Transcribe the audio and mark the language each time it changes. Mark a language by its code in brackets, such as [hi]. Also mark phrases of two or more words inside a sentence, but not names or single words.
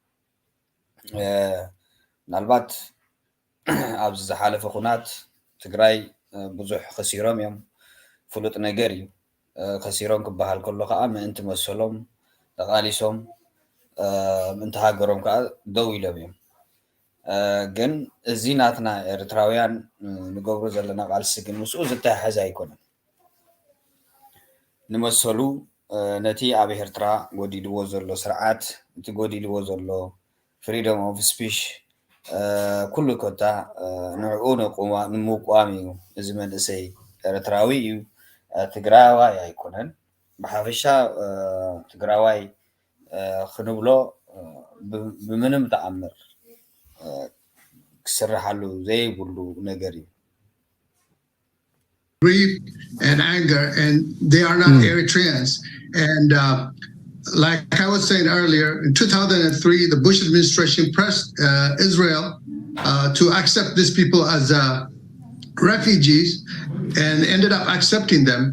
[ti] ምናልባት ኣብዚ ዝሓለፈ ኩናት ትግራይ ብዙሕ ከሲሮም እዮም ፍሉጥ ነገር እዩ ከሲሮም ክበሃል ከሎ ከዓ ምእንቲ መሰሎም ተቃሊሶም ምእንቲ ሃገሮም ከዓ ደው ኢሎም እዮም ግን እዚ ናትና ኤርትራውያን ንገብሮ ዘለና ቃልሲ ግን ምስኡ ዘተሓሕዝ ኣይኮነን ንመሰሉ ነቲ ኣብ ኤርትራ ጎዲልዎ ዘሎ ስርዓት እቲ ጎዲልዎ ዘሎ [en] freedom of speech [ti] ኩሉ ኮታ ንዕኡ ንምቋም እዩ እዚ መንእሰይ ኤርትራዊ እዩ ትግራዋይ ኣይኮነን ብሓፈሻ ትግራዋይ ክንብሎ ብምንም ተኣምር ክስርሓሉ ዘይብሉ ነገር እዩ [en] grief and anger, and they are not Eritreans. And like I was saying earlier, in 2003, the Bush administration pressed Israel to accept these people as refugees and ended up accepting them.